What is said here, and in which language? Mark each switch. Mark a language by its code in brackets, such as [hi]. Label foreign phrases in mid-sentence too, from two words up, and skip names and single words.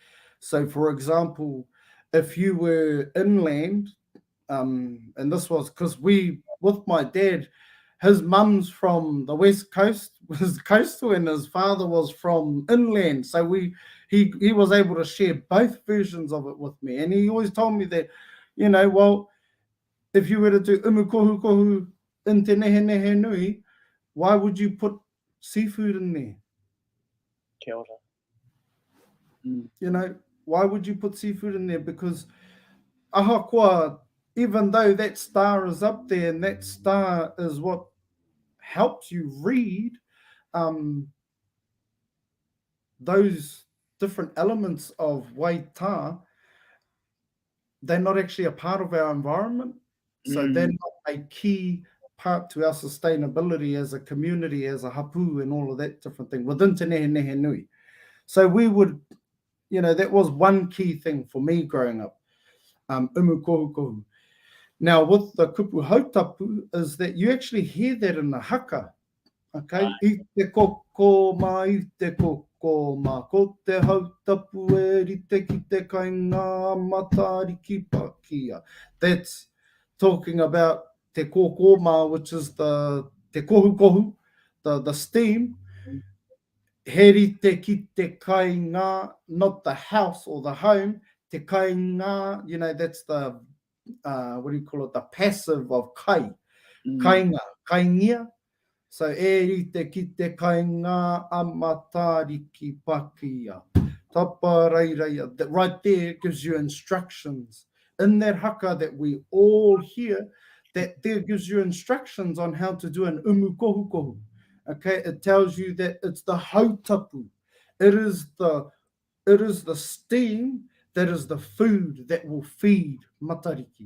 [en] So for example, if you were inland, and this was because with my dad, his mum's from the west coast, was coastal, and his father was from inland. So he was able to share both versions of it with me, and he always told me that, well, if you were to do umukohu in te Nehenehenui, why would you put seafood in there? [mi] Kia ora. [en] Why would you put seafood in there? Because ahakoa, even though that star is up there and that star is what helps you read those different elements of waita, they're not actually a part of our environment. So they're not a key part to our sustainability as a community, as a hapu, and all of that different thing within te Nehenehenui. So we would, that was one key thing for me growing up. Umukohukohu. Now, with the [mi] kupu hautapu, [en] is that you actually hear that in the haka. Okay? [mi] I te koko ma, i te koko ma, ko te hautapu e rite ki te kainga matariki pakia. [en] That's talking about [mi] te koko ma, [en] which is [mi] te kohu, [en] the steam. [mi] He rite ki te kainga, [en] not the house or the home, [mi] te kainga, [en] that's the what do you call it? The passive of kai. [mi] Kainga, kaingia. So rite ki te kainga a matariki pakia. Tapa reireia. [en] Right there gives you instructions. In that haka that we all hear, that there gives you instructions on how to do an umukohukohu. Okay, it tells you that it's the hautapu. It is the steam that is the food that will feed Matariki.